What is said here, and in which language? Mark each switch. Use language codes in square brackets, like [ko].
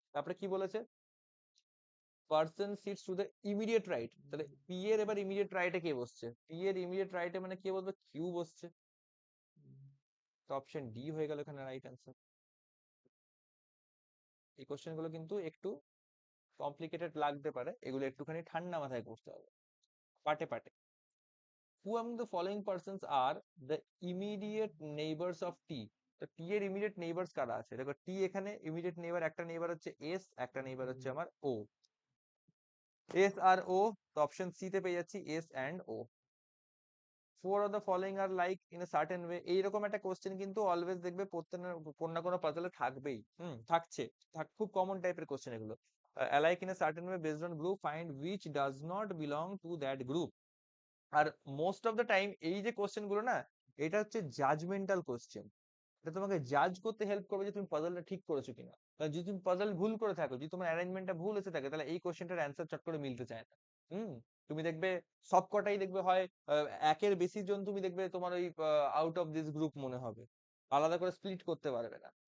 [bn] তারপরে কি বলেছে, [en] person sits to the immediate right, [bn] তাহলে পি এর এবার ইমিডিয়েট রাইটে কে বসছে? পি এর ইমিডিয়েট রাইটে মানে কে বলবে, কিউ বসছে। তো অপশন ডি হয়ে গেল এখানে রাইট অ্যান্সার। এই কোশ্চেন গুলো কিন্তু একটু কমপ্লিকেটেড লাগতে পারে, এগুলো একটুখানি ঠান্ডা মাথায় করতে হবে, পাটে পাটে। [en] Who among the following persons are the immediate neighbors of T? [bn] তো T এর immediate neighbors কারা আছে? দেখো T এখানে immediate neighbor, একটা neighbor হচ্ছে S, একটা neighbor হচ্ছে আমার O। S আর O, তো অপশন সি তে পেয়ে যাচ্ছি S and O। [en] Four of the following are like in a certain way, [bn] এইরকম একটা কোশ্চেন কিন্তু অলওয়েজ দেখবে কোনো না কোনো পাজলে থাকবেই, থাকছে, খুব কমন টাইপের কোশ্চেন এগুলো। [en] Alike in a certain way based on group, find which does not belong to that group। [bn] আর most of the time এই যে কোশ্চেন গুলো না, এটা হচ্ছে জাজমেন্টাল কোশ্চেন, এটা তোমাকে জাজ করতে হেল্প করবে যে তুমি পাজলটা ঠিক করেছো কিনা। কারণ যদি তুমি পাজল ভুল করে থাকো, যদি তোমার অ্যারেঞ্জমেন্টটা ভুল এসে থাকে, তাহলে এই কোশ্চেনটার অ্যান্সার চট করে মিলতে চায় না। হুম, তুমি দেখবে সবকটাই দেখবে হয় একের বেশি জন তুমি দেখবে তোমার ওই আউট অফ দিস গ্রুপ মনে হবে, আলাদা করে স্প্লিট করতে পারবে না।